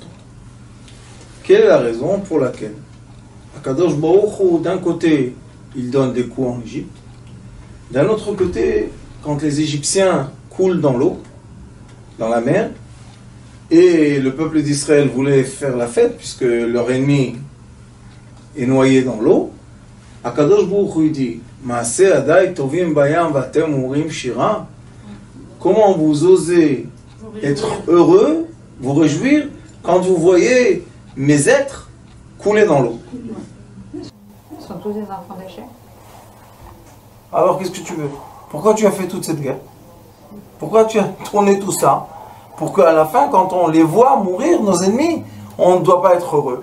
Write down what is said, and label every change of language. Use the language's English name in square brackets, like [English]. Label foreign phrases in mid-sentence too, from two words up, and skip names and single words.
[French] Quelle est la raison pour laquelle [Hebrew] הקדוש ברוך הוא, [French] d'un côté, il donne des coups en Égypte, d'un autre côté, quand les Égyptiens coulent dans l'eau, dans la mer, et le peuple d'Israël voulait faire la fête, puisque leur ennemi est noyé dans l'eau, [Hebrew] הקדוש ברוך הוא dit, מעשה ידי טובעים בים ואתם אומרים שירה, [French] comment vous osez être heureux, vous réjouir, quand vous voyez mes êtres couler dans l'eau. Ce sont tous des enfants d'Hachem. Alors qu'est-ce que tu veux? Pourquoi tu as fait toute cette guerre? Pourquoi tu as tourné tout ça? Pour qu'à la fin, quand on les voit mourir, nos ennemis, on ne doit pas être heureux.